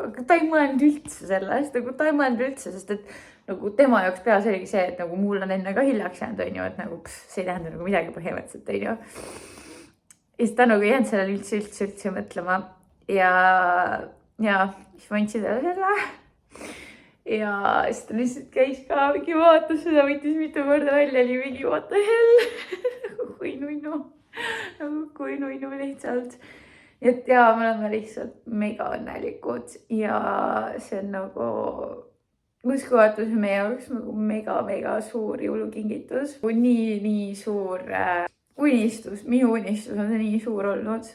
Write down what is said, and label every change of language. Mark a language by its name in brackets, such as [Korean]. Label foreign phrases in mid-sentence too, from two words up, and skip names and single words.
[Estonian] Aga ta ei mõelnud üldse sellest, nagu ta ei mõelnud üldse, sest et nagu tema jaoks peas oligi see, et nagu mul on enne ka hiljaks jäänud, onju, et nagu see ei tähenda nagu midagi põhimõtteliselt, onju. Ja siis ta nagu ei jäänud sellele üldse mõtlema ja siis ma andsin talle selle. Ja siis ta lihtsalt käis ka mingi vaatas seda, võttis mitu korda välja, oli mingi [English] what the hell. [Estonian] kui nunnu lihtsalt. Et ja me oleme lihtsalt mega õnnelikud ja see on nagu uskumatus meie jaoks nagu mega suur jõulukingitus. Nii suur unistus, minu unistus on see nii suur olnud.